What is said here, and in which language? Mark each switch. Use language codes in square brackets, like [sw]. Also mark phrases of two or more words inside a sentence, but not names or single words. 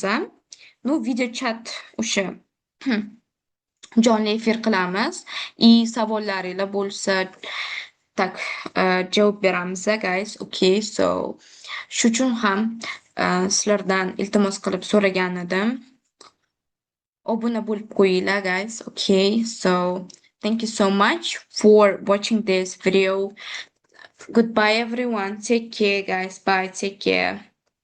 [uz] Ну, [en] video chat [uz] o'sha jonli efir qilamiz. Savollaringlar bo'lsa, tak javob beramiz guys. [en] Okay, so [uz] shu uchun ham sizlardan iltimos qilib so'ragan edim. Obuna bo'lib qo'yinglar guys. [en] Okay, so thank you so much for watching this video. Goodbye everyone. Take care guys. Bye. Take care.